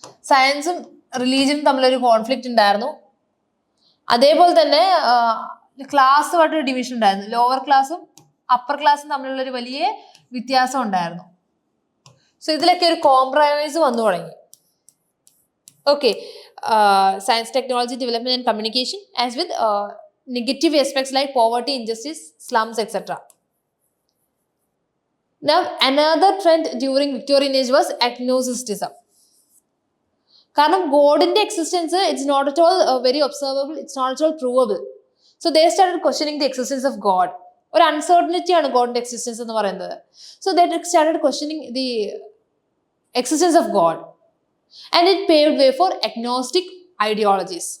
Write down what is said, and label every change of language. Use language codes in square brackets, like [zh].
[ml] സയൻസും റിലീജിയനും തമ്മിലൊരു കോൺഫ്ലിക്റ്റ് ഉണ്ടായിരുന്നു. അതേപോലെ തന്നെ ക്ലാസ്സുമായിട്ടൊരു ഡിവിഷൻ ഉണ്ടായിരുന്നു. ലോവർ ക്ലാസ്സും അപ്പർ ക്ലാസ്സും തമ്മിലുള്ളൊരു വലിയ വ്യത്യാസം ഉണ്ടായിരുന്നു. സോ ഇതിലൊക്കെ ഒരു കോംപ്രമൈസ് വന്നു തുടങ്ങി. [en] Okay, science, technology, development and communication, as with negative aspects like poverty, injustice, slums, etc. Now, another trend during Victorian age was agnosticism. [ml] കാരണം ഗോഡിന്റെ [en] Existence it's not at all very observable, it's not at all provable. So they started questioning the existence of God. [ml] ഒരു uncertainty ആണ് ഗോഡിന്റെ existence എന്ന് പറയുന്നത്. [en] So they started questioning the existence of God and it paved way for agnostic ideologies.